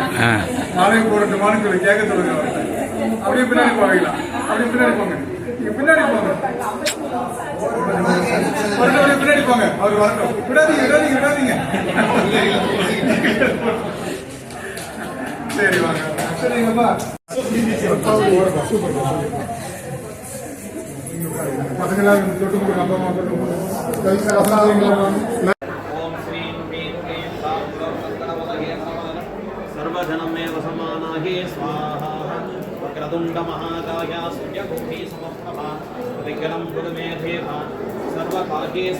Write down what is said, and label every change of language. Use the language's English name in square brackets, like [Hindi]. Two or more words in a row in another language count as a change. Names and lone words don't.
[Tamil] மாலையை போடட்டுமான்னு சொல்லி கேட்க சொல்லுங்க அவர்கிட்ட. அப்படியே பின்னாடி போவீங்களலாம், அப்படியே பின்னாடி போங்க, நீங்க பின்னாடி போங்க, அப்படியே பின்னாடி போங்க, அவர் வரட்டும். விடாதீங்க விடாதீங்க விடாதீங்க. சரி வாங்க, சரிங்கப்பா. சூப்பர் பசங்களா தொட்டு கொடுங்க, அப்பா அம்மா தொட்டு கொடுங்க. [Sanskrit] सर्वजनमेव समानाहे स्वाहा वक्रतुण्डमहाकाय सूर्यकोटि समप्रभा विघ्नं कुरु मे देव सर्वकार्येषु